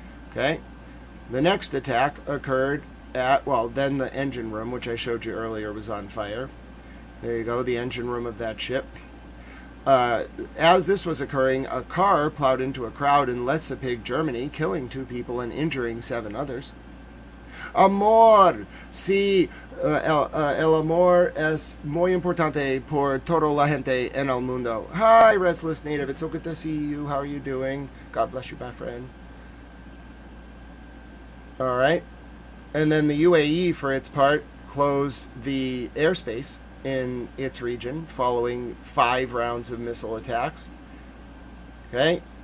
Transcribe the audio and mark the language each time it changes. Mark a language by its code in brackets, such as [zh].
[en] Okay. The next attack occurred at, well, then the engine room, which I showed you earlier, was on fire. There you go, the engine room of that ship. As this was occurring, a car plowed into a crowd in Leipzig, Germany, killing 2 people and injuring 7 others. [es] Amor, sí, el amor es muy importante por toda la gente en el mundo. [en] Hi, Restless Native, it's so good to see you. How are you doing? God bless you, my friend. All right. And then the UAE, for its part, closed the airspace in its region following 5 rounds of missile attacks. Okay.